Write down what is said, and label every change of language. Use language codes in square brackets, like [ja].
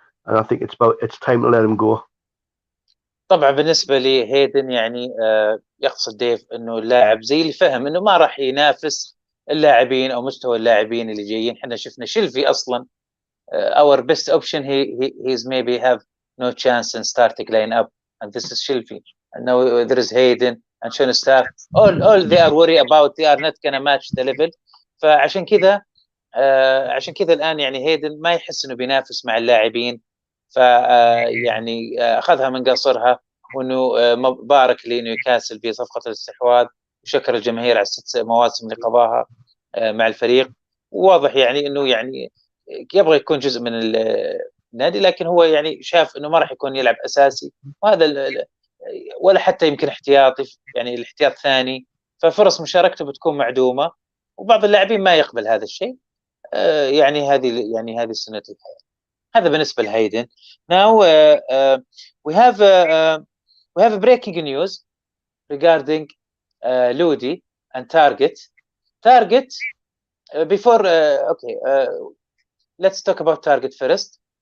[en] And I think it's time to let him go. [ar] طبعا بالنسبة لي هيدن يعني يقصد ديف انه اللاعب زي اللي فهم انه ما راح ينافس اللاعبين او مستوى اللاعبين اللي جايين. احنا شفنا شلفي اصلا [en] our best option he's maybe have no chance in starting line up, and this is Shilfi, and now there is Hayden and Sean Staff. All they are worried about, they are not gonna match the level. [ar] فعشان كذا الان يعني هيدن ما يحس انه بينافس مع اللاعبين، يعني اخذها من قصرها، وانه مبارك لنيوكاسل بصفقه الاستحواذ، وشكر الجماهير على 6 مواسم اللي قضاها مع الفريق. وواضح يعني انه يعني يبغى يكون جزء من النادي، لكن هو يعني شاف انه ما راح يكون يلعب اساسي، وهذا ولا حتى يمكن احتياطي، يعني الاحتياط ثاني، ففرص مشاركته بتكون معدومه، وبعض اللاعبين ما يقبل هذا الشيء. يعني هذه سنه الحياه. هذا بالنسبه لهيدن. [en] Now we have a breaking news regarding Lodi and Target. Before okay, let's talk about Target first.